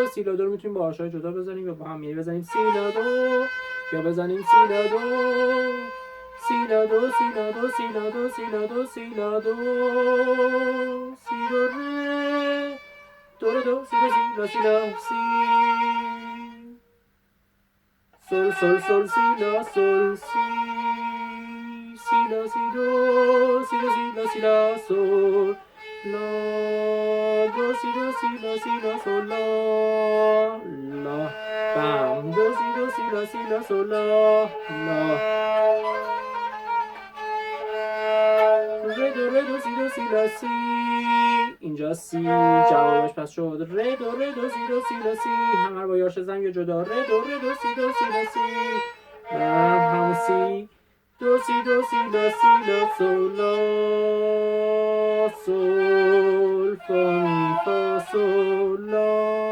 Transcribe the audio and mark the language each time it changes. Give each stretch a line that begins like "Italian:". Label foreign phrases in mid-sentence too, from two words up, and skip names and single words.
Persian: سی لا دو رو میتونیم با آرشای جدا بزنیم یا با هم بزنیم سی لا دو یا بزنیم سی لا دو سی لا دو سی لا دو سی لا دو سی لا دو سی لا دو سی دو ره دو دو سی دو سی لا سی لا سی sol sol sol si la sol si si la si do si do si la si la sol la do si do si la sol la la bam do si la sol la la re do si la si. اینجا سی جوابش پس شد ره دو سی لا سی. همه رو با یاش زنگ یا جدا ره دو سی لا سی. همون سی دو سی لا سول لا سول فا می فا سول لا.